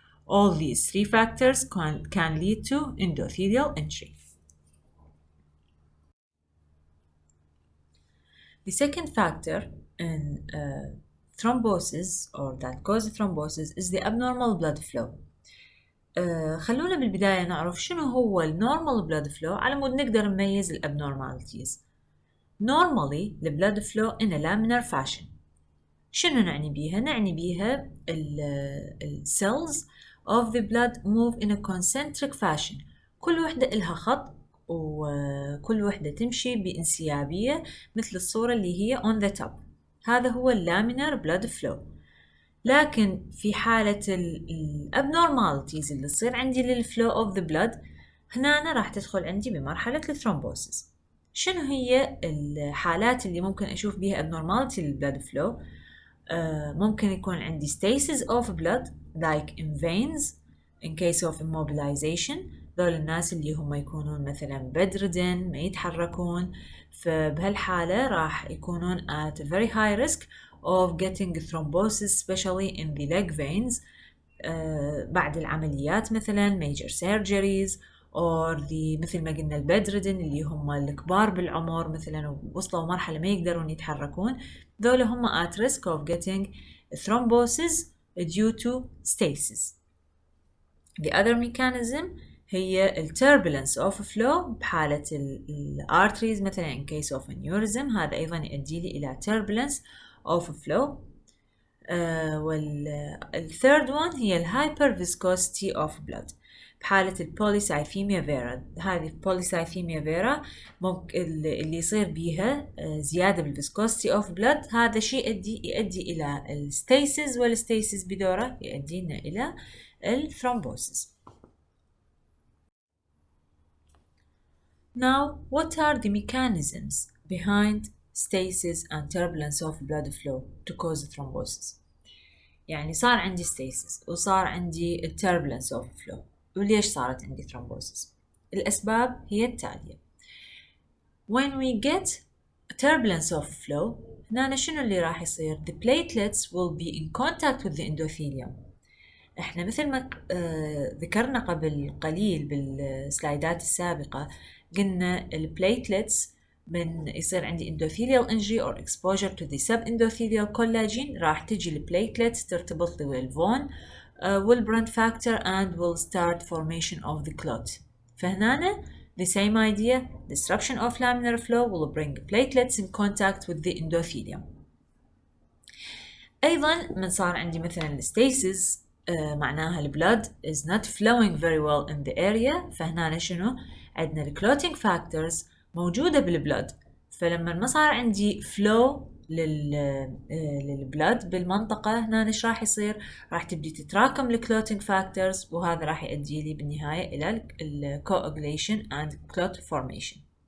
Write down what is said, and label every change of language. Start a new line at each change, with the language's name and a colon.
English: All these three factors can lead to endothelial injury. The second factor in thrombosis or that causes thrombosis is the abnormal blood flow.
Arabic: خلونا بالبداية نعرف شنو هو النورمال blood flow على مود نقدر نميز الابنورماليتيز.
English: Normally the blood flow in a laminar fashion.
Arabic: شنو نعني بيها؟ نعني بيها ال
English: cells of the blood move in a concentric fashion.
Arabic: كل وحدة إلها خط وكل وحدة تمشي بانسيابية مثل الصورة اللي هي
English: on the top.
Arabic: هذا هو
English: laminar blood flow.
Arabic: لكن في حالة الابنورماليتيز اللي تصير عندي للفلو
English: of the blood،
Arabic: هنا أنا راح تدخل عندي بمرحلة الثرومبوسيس. شنو هي الحالات اللي ممكن أشوف بيها abnormality للبلاد flow؟ ممكن يكون عندي
English: stasis of blood like in veins in case of immobilization.
Arabic: ذول الناس اللي هم يكونون مثلا bedridden ما يتحركون، فبهالحالة راح يكونون
English: at a very high risk of getting thrombosis especially in the leg veins
Arabic: بعد العمليات مثلا
English: major surgeries or the
Arabic: مثل ما قلنا البدردن اللي هم الكبار بالعمر مثلا وصلوا مرحلة ما يقدرون يتحركون. ذول هم
English: at risk of getting thrombosis due to stasis. The other mechanism
Arabic: هي ال
English: turbulence of flow
Arabic: بحالة ال
English: arteries مثلا in case of aneurysm.
Arabic: هذا أيضا يؤدي لي إلى turbulence of flow. والثيرد one هي ال hyperviscosity of blood بحالة البوليسايثيميا فيرا. هذه البوليسايثيميا فيرا ممكن اللي يصير بيها زيادة بالفيسكوستي اوف بلاد. هذا شيء يؤدي إلى الستيسيس، والستيسيس بدوره يؤدينا إلى الثرومبوسيس.
English: Now, what are the mechanisms behind stasis and turbulence of blood flow to cause thrombosis؟
Arabic: يعني صار عندي
English: stasis وصار عندي turbulence of flow،
Arabic: وليش صارت عندي
English: thrombosis؟
Arabic: الأسباب هي التالية.
English: When we get turbulence of flow،
Arabic: هنا شنو اللي راح يصير؟
English: The platelets will be in contact with the endothelium.
Arabic: احنا مثل ما ذكرنا قبل قليل بالسلايدات السابقة، قلنا البليتلتس من يصير عندي endothelial injury
English: or exposure to the subendothelial collagen
Arabic: راح تجي البليتلتس ترتبط لي والفون والبراند factor
English: and will start formation of the clot.
Arabic: فهنا
English: the same idea, disruption of laminar flow will bring platelets in contact with the endothelium.
Arabic: أيضا من صار عندي مثلا
English: stasis
Arabic: معناها البلد
English: is not flowing very well in the area.
Arabic: فهنا شنو؟ عندنا الكلوتينج فاكتورز موجودة بالبلد، فلما ما صار عندي flow للبلد بالمنطقة هنا ايش راح يصير؟ راح تبدي تتراكم الكلوتينج فاكتورز، وهذا راح يؤدي لي بالنهاية إلى الcoagulation
English: and clot formation.